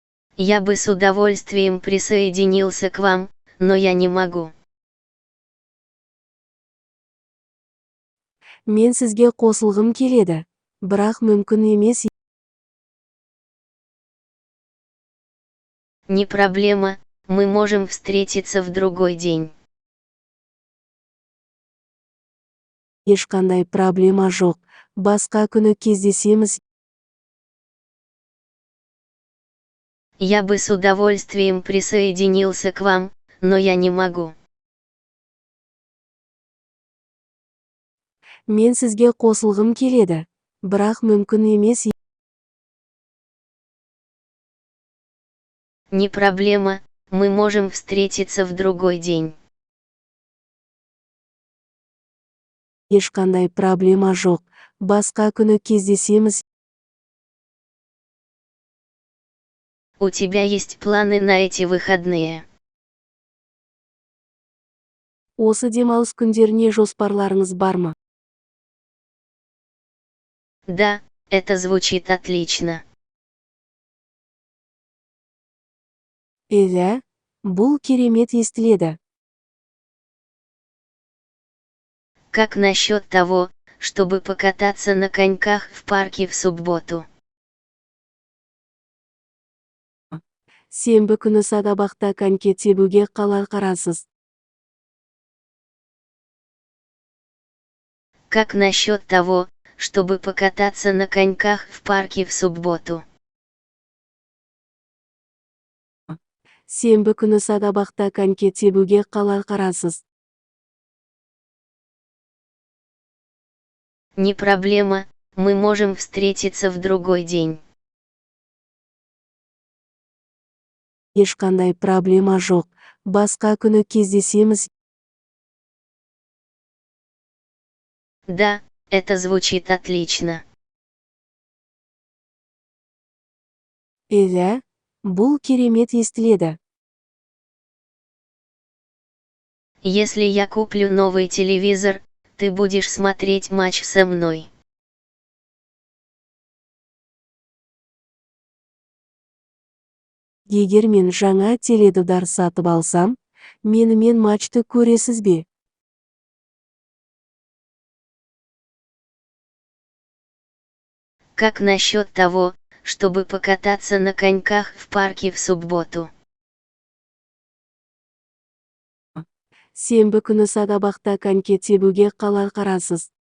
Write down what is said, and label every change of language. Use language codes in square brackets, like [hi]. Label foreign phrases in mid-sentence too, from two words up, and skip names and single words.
[ru] Я бы с удовольствием присоединился к вам, но я не могу. [kk] Мен сізге қосылғым келеді, бірақ мүмкін емес. [ru] Не проблема, мы можем встретиться в другой день. [kk] Ешқандай проблема жоқ, басқа күні кездесеміз. [ru] Я бы с удовольствием присоединился к вам, но я не могу. [kk] Мен сізге қосылғым келеді, бірақ мүмкін емес. [ru] Не проблема, мы можем встретиться в другой день. [kk] Ешқандай проблема жоқ, басқа күні кездесеміз. [ru] У тебя есть планы на эти выходные? [kk] Осы демалыс күндеріне жоспарларыңыз бар ма? [ru] Да, это звучит отлично. [kk] Иә, бұл керемет естіледі. [ru] Как насчет того, чтобы покататься на коньках в парке в субботу? [kk] Сенбі күні саябақта коньки тебуге қалай қарасыз? [ru] Как насчет того, чтобы покататься на коньках в парке в субботу? [kk] Сенбі күні саябақта коньки тебуге қалай қарасыз? [ru] Не проблема, мы можем встретиться в другой день. [kk] Ешқандай проблема жоқ, басқа күні кездесеміз. [ru] Да, это звучит отлично. [kk] Иә, бұл керемет естіледі. [ru] Если я куплю новый телевизор, ты будешь смотреть матч со мной. [kk] Егер мен жаңа теледидар сатып алсам, менімен матчты көресіз бе? [ru] Как насчет того, чтобы покататься на коньках в парке в субботу? [kk] Сенбі күні саябақта коньки тебуге қалай қарасыз?